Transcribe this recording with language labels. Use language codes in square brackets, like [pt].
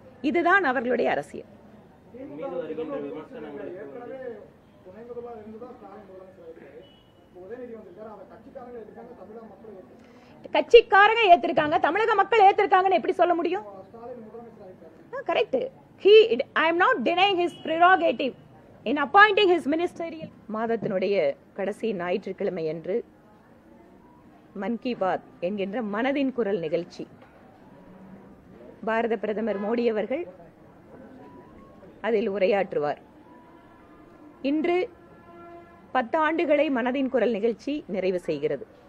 [ta] இதுதான் அவர்களுடைய அரசியல். கட்சிக்காரங்க ஏத்திருக்காங்க, தமிழக மக்கள் ஏத்திருக்காங்கன்னு எப்படி சொல்ல முடியும்? Correct. [en] I am not denying his prerogative in appointing his ministerial. [ta] மாதத்தினுடைய கடைசி ஞாயிற்றுக்கிழமை அன்று மன் கி பாத் என்கின்ற மனதின் குரல் நிகழ்ச்சி பாரத பிரதமர் மோடி அவர்கள் அதில் உரையாற்றுவார். இன்று 10 ஆண்டுகளை மனதின் குரல் நிகழ்ச்சி நிறைவு செய்கிறது.